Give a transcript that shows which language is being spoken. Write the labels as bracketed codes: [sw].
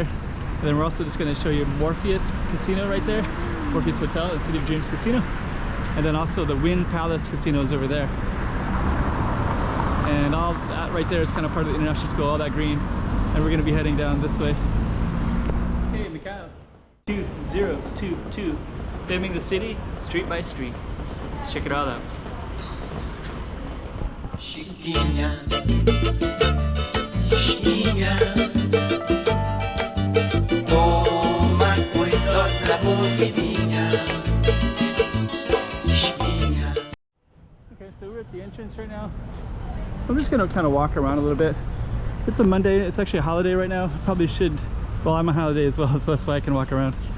[en] And then we're also just going to show you Morpheus Casino right there, Morpheus Hotel and City of Dreams Casino, and then also the Wind Palace Casino is over there. And all that right there is kind of part of the International School, all that green. And we're going to be heading down this way. Hey, Macau 2022, filming the city street by street. Let's check it all out. [pt] Chiquinha, chiquinha, toma cuidado da movidinha, chiquinha. [en] Okay, so we're at the entrance right now. I'm just gonna kind of walk around a little bit. It's a Monday, it's actually a holiday right now. Probably should, well, I'm on holiday as well, so that's why I can walk around.